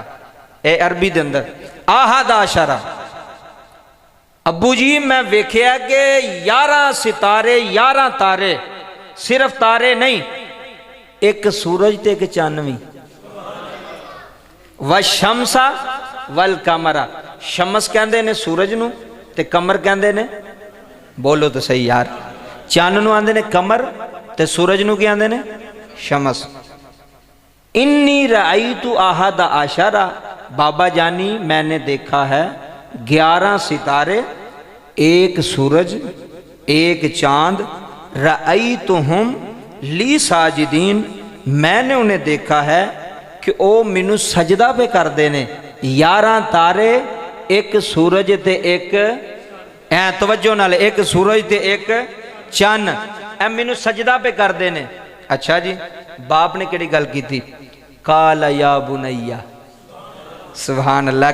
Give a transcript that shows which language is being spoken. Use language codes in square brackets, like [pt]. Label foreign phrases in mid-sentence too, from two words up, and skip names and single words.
[pa] اے عربی دے اندر [ar] أحد عشر. [pa] ابو جی میں ویکھیا کہ 11 ستارے 11 تارے، صرف تارے نہیں، ایک سورج تے ایک چن بھی. [ar] والشمس والقمر. [pa] شمس کہندے نے سورج نوں، تے قمر کہندے نے، بولو تو سہی یار، چن نوں آندے نے قمر، تے سورج نوں کی آندے نے? [ur] शमस। [ar] إني رأيت أحد عشر, [ur] بابا جانی میں نے دیکھا ہے 11 ستارے، ایک سورج، ایک چاند. [ar] رأيتهم لي ساجدين, [pa] میں نے انہیں دیکھا ہے کہ او مینوں سجدہ پے کرتے نے. 11 تارے، ایک سورج تے ایک، اے توجو نال، ایک سورج تے ایک چن، اے مینوں سجدہ پے کرتے نے. اچھا جی، باپ نے کیڑی گل کی? [ar] قال يا بني. سبحان الله.